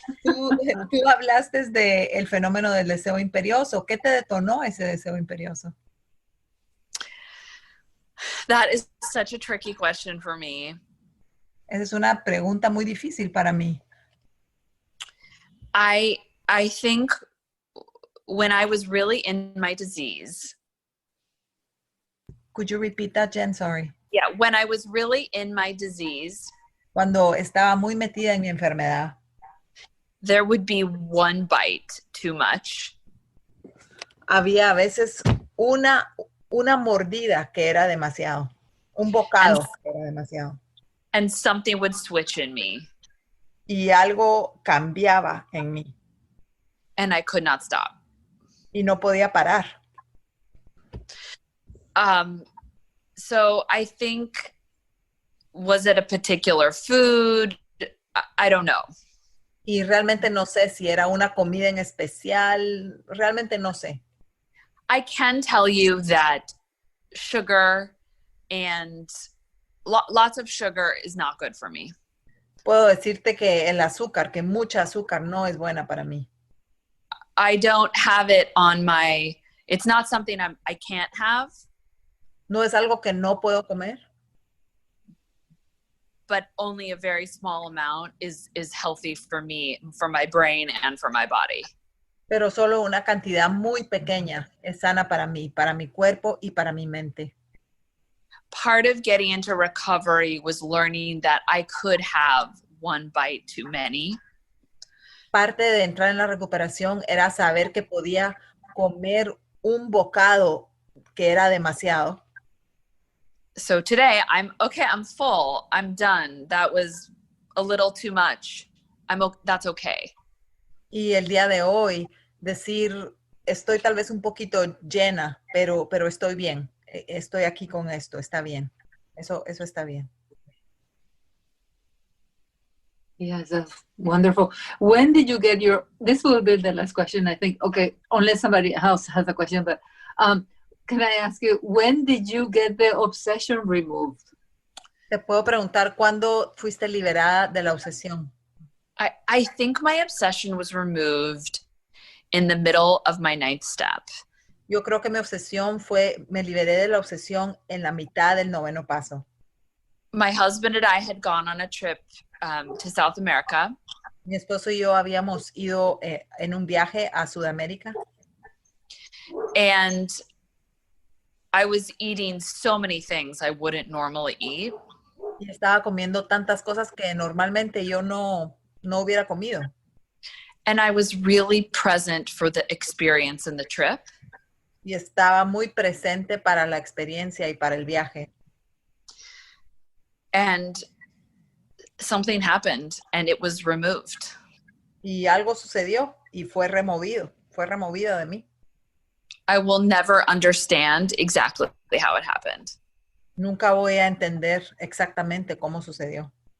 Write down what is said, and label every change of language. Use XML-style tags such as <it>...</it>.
<es>tú hablaste del fenómeno del deseo imperioso. ¿Qué te detonó ese deseo imperioso?</es> <en>That is such a tricky question for me.</en> <es>Esa es una pregunta muy difícil para mí.</es> <en>I think when I was really in my disease, Could you repeat that, Jen? Sorry. Yeah, when I was really in my disease,</en> <es>Cuando estaba muy metida en mi enfermedad,</es> <en>there would be one bite too much.</en> <es>había a veces una mordida que era demasiado, un bocado que era demasiado.</es> <en>And something would switch in me.</en> <es>Y algo cambiaba en mí.</es> <en>And I could not stop.</en> <es>Y no podía parar.</es> <en>So I think, was it a particular food? I don't know.</en> <es>Y realmente no sé si era una comida en especial. Realmente no sé.</es> <en>I can tell you that sugar and lots of sugar is not good for me.</en> <es>Puedo decirte que el azúcar, que mucha azúcar no es buena para mí.</es> <en>I don't have it on my, it's not something I can't have.</en> <es>No es algo que no puedo comer.</es> <en>But only a very small amount is healthy for me, for my brain and for my body.</en> <es>Pero solo una cantidad muy pequeña es sana para mí, para mi cuerpo y para mi mente.</es> <en>Part of getting into recovery was learning that I could have one bite too many.</en> <es>Parte de entrar en la recuperación era saber que podía comer un bocado que era demasiado.</es> <en>So today I'm full, I'm done. That was a little too much. That's okay.</en> <es>Y el día de hoy decir, estoy tal vez un poquito llena, pero estoy bien. Estoy aquí con esto, está bien. Eso está bien.</es> <en>Yes, that's wonderful. When did you get your, this will be the last question, I think. Okay, unless somebody else has a question, but can I ask you, when did you get the obsession removed?</en> <es>Te puedo preguntar, ¿cuándo fuiste liberada de la obsesión?</es> <en>I think my obsession was removed in the middle of my 9th step.</en> <es>Yo creo que mi obsesión me liberé de la obsesión en la mitad del 9º paso.</es> <en>My husband and I had gone on a trip to South America.</en> <es>Mi esposo y yo habíamos ido en un viaje a Sudamérica.</es> <en>And I was eating so many things I wouldn't normally eat.</en> <es>Y estaba comiendo tantas cosas que normalmente yo no hubiera comido.</es> <en>And I was really present for the experience and the trip.</en> <es>Y estaba muy presente para la experiencia y para el viaje.</es> <en>And something happened and it was removed.</en> <es>Y algo sucedió y fue removido de mí.</es> <en>I will never understand exactly how it happened.</en> <es>Nunca voy a entender exactamente cómo sucedió.</es>